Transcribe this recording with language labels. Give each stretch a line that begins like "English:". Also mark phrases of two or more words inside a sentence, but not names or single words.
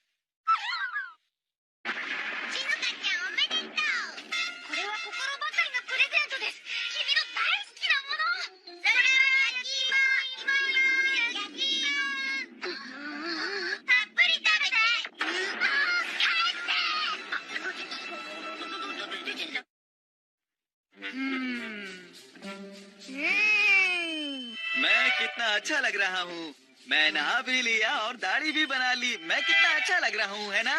Japanese: 静香ちゃんおめでとう。これは心ばかりのプレゼントです。君の大好きなもの。それは焼き芋。焼き芋。たっぷり食べて。
Hindi: मैं कितना अच्छा लग रहा हूँ। मैं नहा भी लिया और दाढ़ी भी बना ली। मैं कितना अच्छा लग रहा हूँ, है ना?